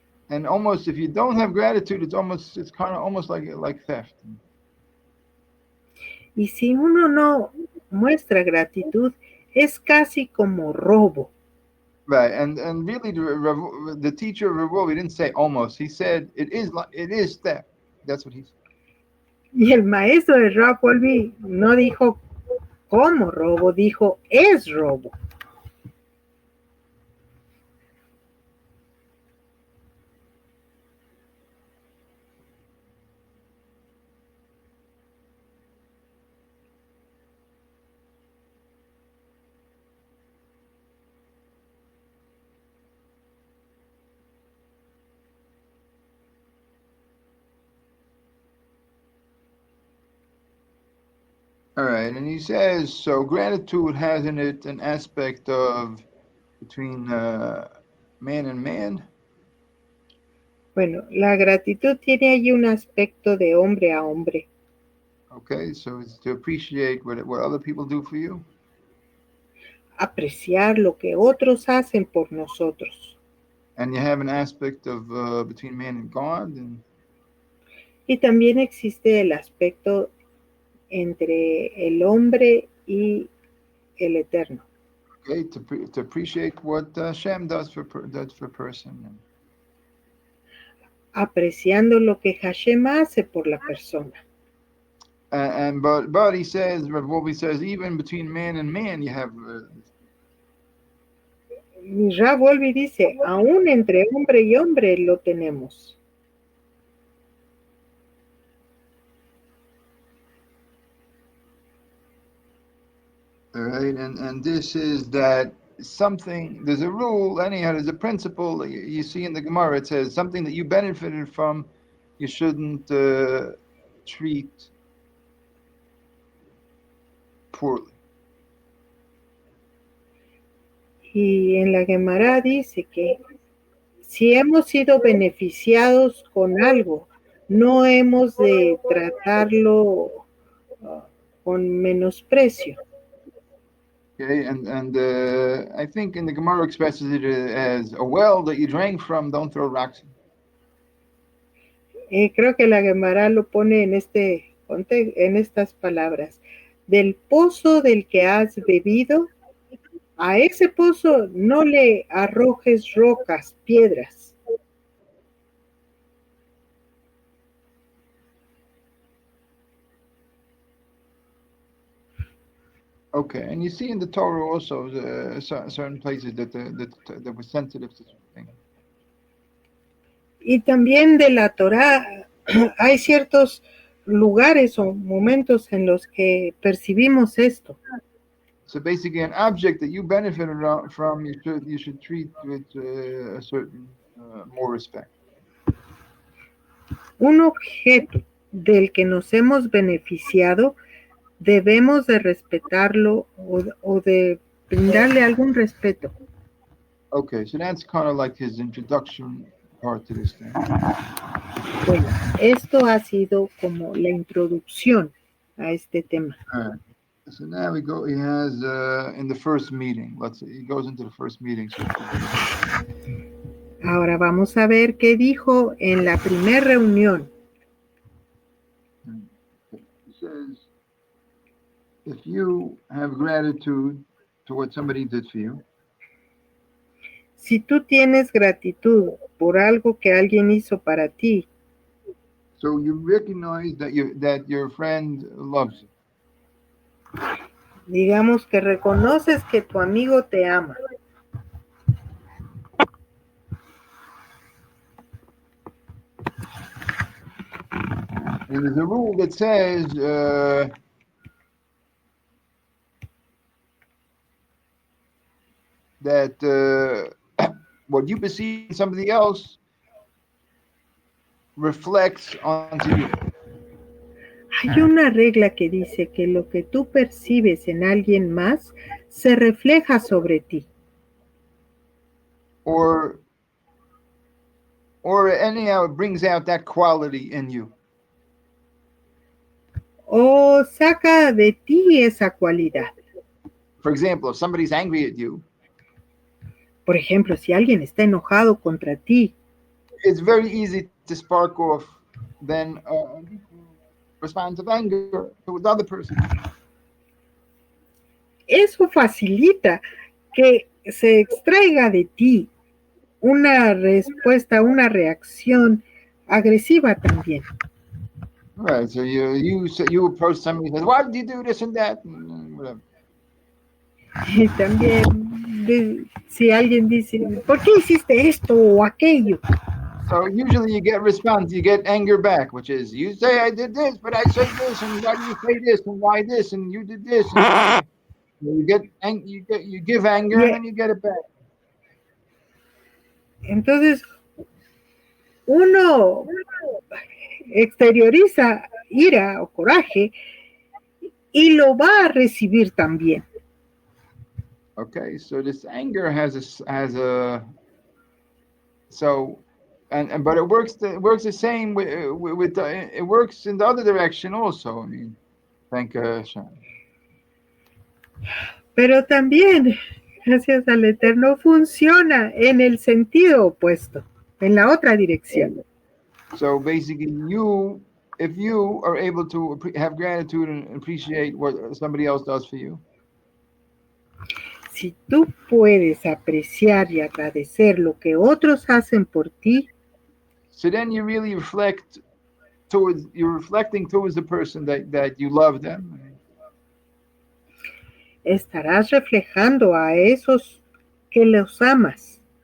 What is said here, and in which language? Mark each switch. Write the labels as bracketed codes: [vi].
[en] And almost, if you don't have gratitude, it's kind of almost like theft. [es] Y si uno no muestra gratitud, es casi como robo. [en] Right, and really, the teacher of Wolbe didn't say almost. He said it is theft. That's what he said. [es] Y el maestro de Wolbe no dijo como robo, dijo es robo. [en] All right, and he says, so gratitude has in it an aspect of between man and man. [es] Bueno, la gratitud tiene allí un aspecto de hombre a hombre. [en] Okay, so it's to appreciate what other people do for you. [es] Apreciar lo que otros hacen por nosotros. [en] And you have an aspect of between man and God. [es] Y también existe el aspecto entre el hombre y el eterno. [en] Okay, to appreciate what Hashem does for person. [es] Apreciando lo que Hashem hace por la persona. [en] But he says, Wolbe says, even between man and man, you have. [es] Wolbe dice, aún entre hombre y hombre lo tenemos. [en] All right, and this is that something. There's a rule, anyhow. There's a principle you see in the Gemara. It says something that you benefited from, you shouldn't treat poorly. [es] Y en la Gemara dice que si hemos sido beneficiados con algo, no hemos de tratarlo con menosprecio. [en] Okay, and I think in the Gemara expresses it as a well that you drank from, don't throw rocks in. [es] Creo que la Gemara lo pone en estas palabras. Del pozo del que has bebido, a ese pozo no le arrojes rocas, piedras. [en] Okay, and you see in the Torah also certain places that were sensitive to something. [es] Y también de la Torah hay ciertos lugares o momentos en los que percibimos esto. [en] So basically, an object that you benefited from, you should treat with a certain more respect. [es] Un objeto del que nos hemos beneficiado, debemos de respetarlo o de brindarle algún respeto. [en] Okay, so that's kind of like his introduction part to this thing. [es] Bueno, esto ha sido como la introducción a este tema. [en] All right. So now we go. He has in the first meeting. Let's see. He goes into the first meeting. [es] Ahora vamos a ver qué dijo en la primera reunión. [en] He says, if you have gratitude to what somebody did for you. [es] Si tú tienes gratitud por algo que alguien hizo para ti. [en] So you recognize that your friend loves you. [es] Digamos que reconoces que tu amigo te ama. [en] And there's a rule that says that what you perceive in somebody else reflects onto you. [es] Hay una regla que dice que lo que tú percibes en alguien más se refleja sobre ti. [en] Or anyhow, it brings out that quality in you. [es] O saca de ti esa cualidad. [en] For example, if somebody's angry at you. [es] Por ejemplo, si alguien está enojado contra ti. [en] it's very easy to spark off then response of anger to the other person. [es] Eso facilita que se extraiga de ti una respuesta, una reacción agresiva también. [en] Right. So you approach somebody and says, "Why did you do this and that?" Whatever. [es] Y también si alguien dice, ¿por qué hiciste esto o aquello? [en] So usually you get response, you get anger back, which is you say I did this, but I say this, and why do you say this, and why this, and you did this. And you give anger, and then you get it back. [es] Entonces uno exterioriza ira o coraje y lo va a recibir también. [en] Okay, so this anger has a so and but it works the same with it works in the other direction also. I mean, thank Hashem. [es] Pero también, gracias al Eterno, funciona en el sentido opuesto, en la otra dirección. [en] So basically, if you are able to have gratitude and appreciate what somebody else does for you. [es] Si tú puedes apreciar y agradecer lo que otros hacen por ti, [en] so then you really you're reflecting towards the person that you love them. [es] Estarás reflejando a esos que los amas.